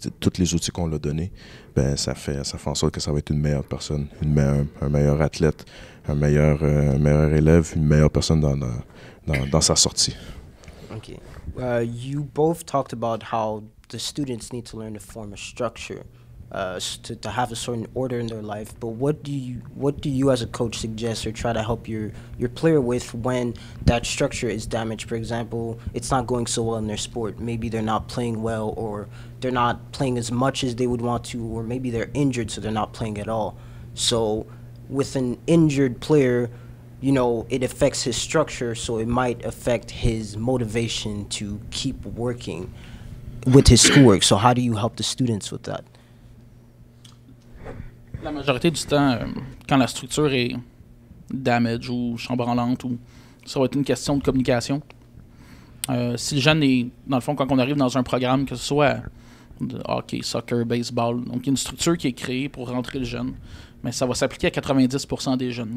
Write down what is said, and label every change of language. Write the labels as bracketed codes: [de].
[fr] Puis tous les outils qu'on l'a donnés, ben ça fait en sorte que ça va être une meilleure personne, un meilleur athlète, un meilleur élève, une meilleure personne dans sa sortie. [en] Okay. You both talked about how the students need to learn to form a structure, to have a certain order in their life. But what do you as a coach suggest or try to help your player with when that structure is damaged? For example, it's not going so well in their sport. Maybe they're not playing well, or they're not playing as much as they would want to, or maybe they're injured so they're not playing at all. So with an injured player, it affects his structure, so it might affect his motivation to keep working with his schoolwork. So how do you help the students with that? [fr] La majorité du temps, quand la structure est damage ou chambranlante, ça va être une question de communication. Si le jeune est, dans le fond, quand on arrive dans un programme, que ce soit de hockey, soccer, baseball, donc il y a une structure qui est créée pour rentrer le jeune, mais ça va s'appliquer à 90% des jeunes.